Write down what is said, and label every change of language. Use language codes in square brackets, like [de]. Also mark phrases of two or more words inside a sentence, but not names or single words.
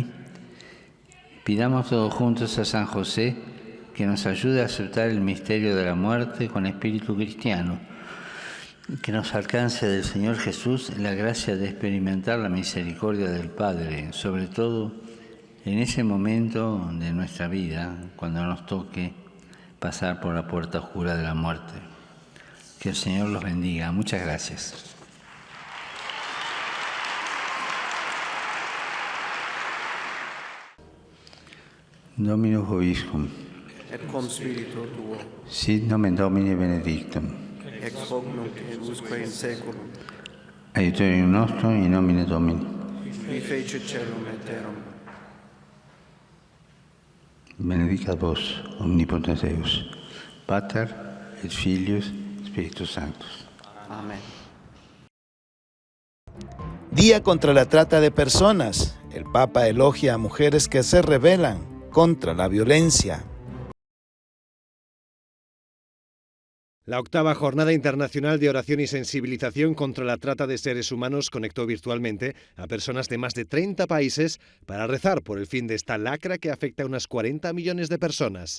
[es] Pidamos todos juntos a San José que nos ayude a aceptar el misterio de la muerte con espíritu cristiano, que nos alcance del Señor Jesús la gracia de experimentar la misericordia del Padre, sobre todo en ese momento de nuestra vida, cuando nos toque pasar por la puerta oscura de la muerte. Que el Señor los bendiga. Muchas gracias. [la] Dominus vobiscum. Et cum spiritu tuo. Sit nomen Domini benedictum. Ex hoc nunc et usque in saeculum. Aiuterium nostrum in nomine Domini. Qui fecit caelum et terram. Benedicat vos, omnipotens Deus, Pater et Filius, Spiritus Sanctus. [es] Amén. Día contra la trata de personas. El Papa elogia a mujeres que se rebelan contra la violencia. La octava Jornada Internacional de Oración y Sensibilización contra la Trata de Seres Humanos conectó virtualmente a personas de más de 30 países para rezar por el fin de esta lacra que afecta a unas 40 millones de personas.